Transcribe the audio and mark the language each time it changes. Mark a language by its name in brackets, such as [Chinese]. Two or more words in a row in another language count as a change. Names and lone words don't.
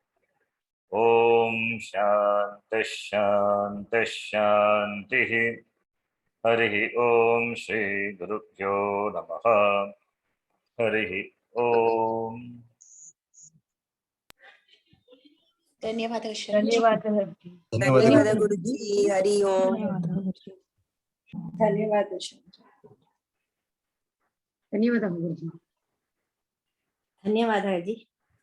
[Sanskrit] ओम् शान्तिः शान्तिः शान्तिः. हरिः ॐ श्री गुरुभ्यो नमः. हरिः ॐ. [Hindi] धन्यवाद [Kannada] ಧನ್ಯವಾದಗಳು. ಧನ್ಯವಾದ ಗುರುಜಿ. [Sanskrit] ಹರಿ ಓಂ. [Kannada] ಧನ್ಯವಾದ ಧನ್ಯವಾದ ಗುರುಜಿ. ಧನ್ಯವಾದ ಅಜ್ಜಿ.